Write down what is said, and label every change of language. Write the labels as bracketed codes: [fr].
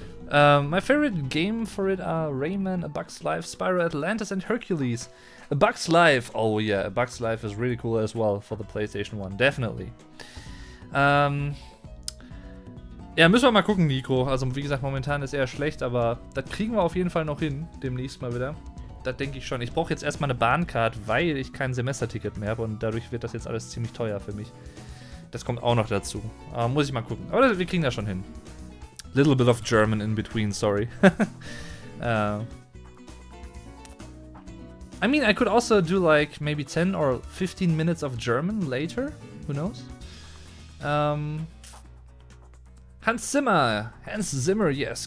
[en] My favorite game for it are Rayman, A Bug's Life, Spyro Atlantis and Hercules. A Bug's Life, oh yeah, A Bug's Life is really cool as well for the PlayStation 1, definitely. [de] Ja, müssen wir mal gucken, Nico. Also wie gesagt, momentan ist eher schlecht, aber das kriegen wir auf jeden Fall noch hin, demnächst mal wieder. Das denke ich schon. Ich brauche jetzt erstmal eine Bahncard, weil ich kein Semesterticket mehr habe und dadurch wird das jetzt alles ziemlich teuer für mich. Das kommt auch noch dazu. Muss ich mal gucken. Aber wir kriegen das schon hin. [en] Little bit of German in between, sorry. I mean, I could also do like maybe 10 or 15 minutes of German later. Who knows? Hans Zimmer, yes.